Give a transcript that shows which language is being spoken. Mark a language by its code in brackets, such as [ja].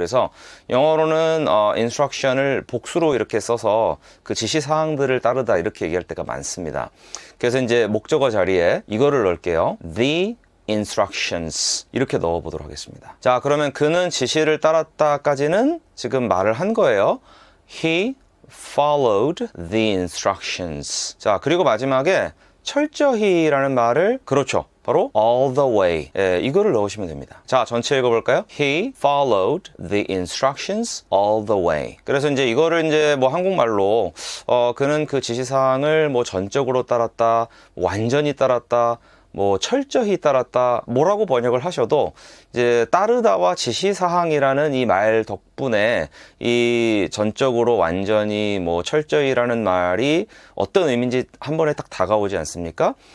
[ko] 그래서 영어로는 instruction을 복수로 이렇게 써서 그 지시 사항들을 따르다 이렇게 얘기할 때가 많습니다. 그래서 이제 목적어 자리에 이거를 넣을게요. [en] The instructions [ko] 이렇게 넣어보도록 하겠습니다. 자, 그러면 그는 지시를 따랐다까지는 지금 말을 한 거예요. [en] He followed the instructions. [ko] 자, 그리고 마지막에 철저히라는 말을, 그렇죠, 바로 [en] all the way, [ko] 이거를 넣으시면 됩니다. 자, 전체 읽어볼까요? [en] He followed the instructions all the way. [ko] 그래서 이제 이거를 이제 뭐 한국말로 그는 그 지시사항을 뭐 전적으로 따랐다, 완전히 따랐다, 뭐 철저히 따랐다, 뭐라고 번역을 하셔도 이제 따르다와 지시사항이라는 이 말 덕분에 이 전적으로 완전히 뭐 철저히라는 말이 어떤 의미인지 한 번에 딱 다가오지 않습니까?